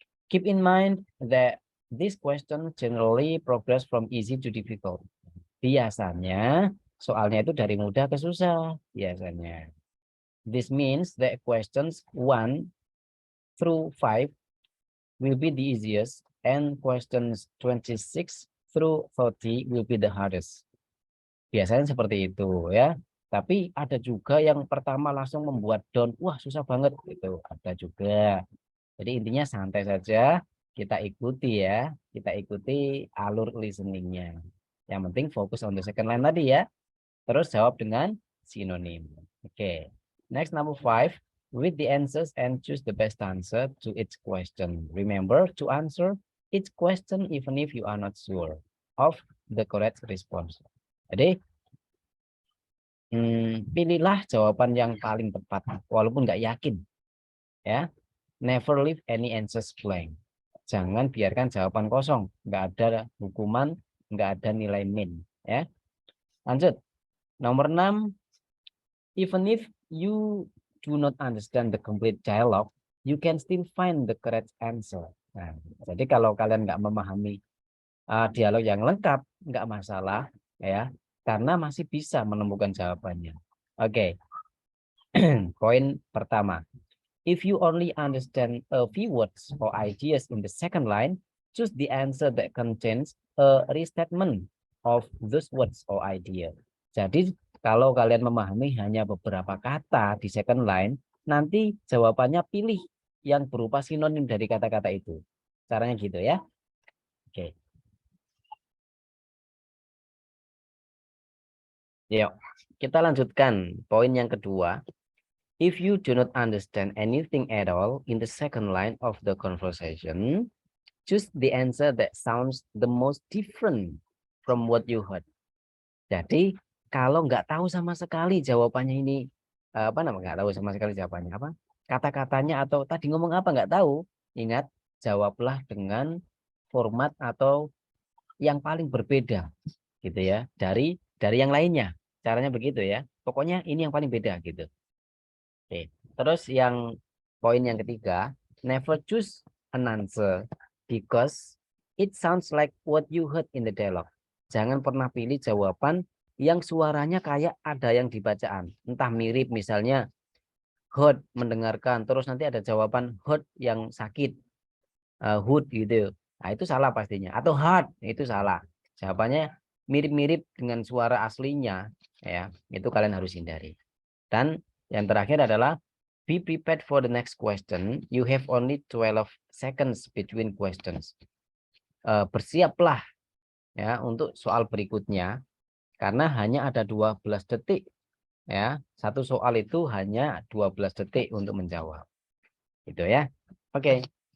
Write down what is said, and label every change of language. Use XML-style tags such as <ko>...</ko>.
<en>Keep in mind that this question generally progress from easy to difficult.</en> <id>Biasanya soalnya itu dari mudah ke susah biasanya.</id> <en>This means that questions 1 through 5 will be the easiest and questions 26 through 30 will be the hardest.</en> <id>Biasanya seperti itu ya. Tapi ada juga yang pertama langsung membuat down, wah susah banget gitu. Ada juga. Jadi intinya santai saja, kita ikuti ya. Kita ikuti alur listeningnya. Yang penting fokus</id> <en>on the second line</en> <id>tadi ya. Terus jawab dengan sinonim.</id> <en>Oke. Next number 5. Read the answers and choose the best answer to each question. Remember to answer each question even if you are not sure of the correct response.</en> <id>Jadi pilihlah jawaban yang paling tepat walaupun nggak yakin.</id> <en>Ya, never leave any answers blank.</en> <id>Jangan biarkan jawaban kosong, nggak ada hukuman, nggak ada nilai min. Ya, lanjut. Nomor 6.</id> <en>Even if you do not understand the complete dialogue, you can still find the correct answer.</en> <id>Nah, jadi kalau kalian nggak memahami dialog yang lengkap, nggak masalah, ya, karena masih bisa menemukan jawabannya. Oke, poin pertama.</id> <en>If you only understand a few words or ideas in the second line, choose the answer that contains a restatement of those words or idea.</en> <id>Jadi kalau kalian memahami hanya beberapa kata di second line, nanti jawabannya pilih yang berupa sinonim dari kata-kata itu. Caranya gitu ya. Oke. Yuk, kita lanjutkan poin yang kedua.</id> <en>If you do not understand anything at all in the second line of the conversation, choose the answer that sounds the most different from what you heard.</en> <id>Jadi kalau nggak tahu sama sekali jawabannya ini apa namanya, nggak tahu sama sekali jawabannya apa, kata-katanya atau tadi ngomong apa nggak tahu, ingat jawablah dengan format atau yang paling berbeda gitu ya dari yang lainnya. Caranya begitu ya. Pokoknya ini yang paling beda gitu. Oke. Terus yang poin yang ketiga,</id> <en>never choose an answer because it sounds like what you heard in the dialogue.</en> <id>Jangan pernah pilih jawaban yang suaranya kayak ada yang dibacaan. Entah mirip misalnya heard mendengarkan, terus nanti ada jawaban heard yang sakit, hood gitu. Nah itu salah pastinya. Atau hard itu salah. Jawabannya mirip-mirip dengan suara aslinya, ya itu kalian harus hindari. Dan yang terakhir adalah</id> <en>be prepared for the next question. You have only 12 seconds between questions.</en> <id>Bersiaplah ya untuk soal berikutnya karena hanya ada 12 detik ya. Satu soal itu hanya 12 detik untuk menjawab. Gitu ya. Oke.</id>